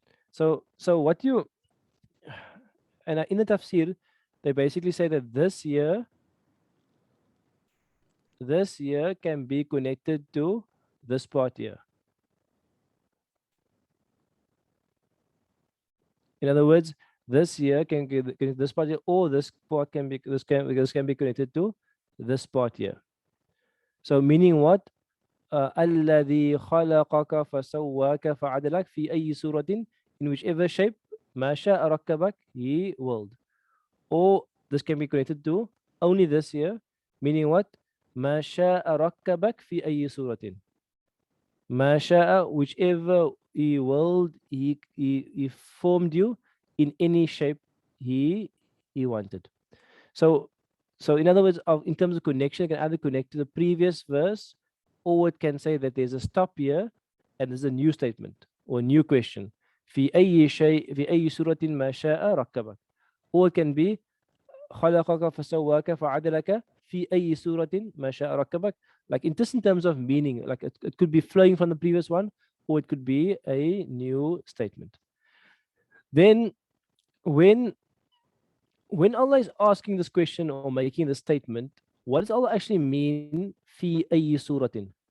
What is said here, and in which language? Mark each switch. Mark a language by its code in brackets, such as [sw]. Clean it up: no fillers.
[en] So what you, and in the tafsir, they basically say that this year can be connected to this part here. In other words, this year can be this part here, or this part can be this can be connected to this part here. So meaning what? [ar] الذي خلقك فسواك فعدلك في أي سورة, [en] in whichever shape [ar] ما شاء ركبك, [en] he willed. Or this can be connected to only this year, meaning what? [ar] ما شاء ركبك في أي سورة. ما شاء, [en] whichever he willed, he formed you in any shape he wanted. So in other words, in terms of connection, it can either connect to the previous verse, or it can say that there's a stop here and there's a new statement or a new question. [ar] في أي سورة ما شاء ركبك. [en] Or it can be [ar] خلقك فسواك فعدلك في أي سورة ما شاء ركبك. [en] Like in terms of meaning, like it could be flowing from the previous one, or it could be a new statement. Then when Allah is asking this question or making this statement, what does Allah actually mean [ar] في أي سورة?